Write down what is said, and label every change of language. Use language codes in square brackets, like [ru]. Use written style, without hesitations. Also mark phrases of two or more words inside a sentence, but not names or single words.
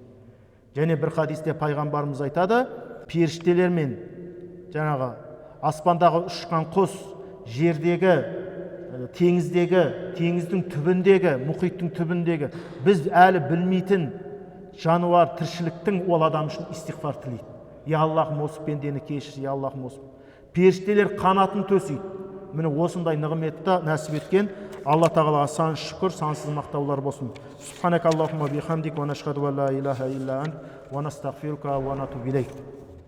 [kk] Және бір хадисте пайғамбарымыз айтады, періштелер мен жаңағы аспандағы ұшқан құс, жердегі, теңіздегі, теңіздің түбіндегі, мұхиттың түбіндегі біз әлі білмейтін жануар тіршіліктің ол адам үшін истиғфар тілейді. Я Аллахым осы пендені кешір, я Аллахым осы. Періштелер қанатын төсейді. Міне осындай нығметті нәсіп еткен Алла тағалаға сан шүкір, сансыз мақтаулар болсын. [ar] سبحانك اللهم بحمدك ونشهد أن لا إله إلا أنت ونستغفرك ونتوب إليك.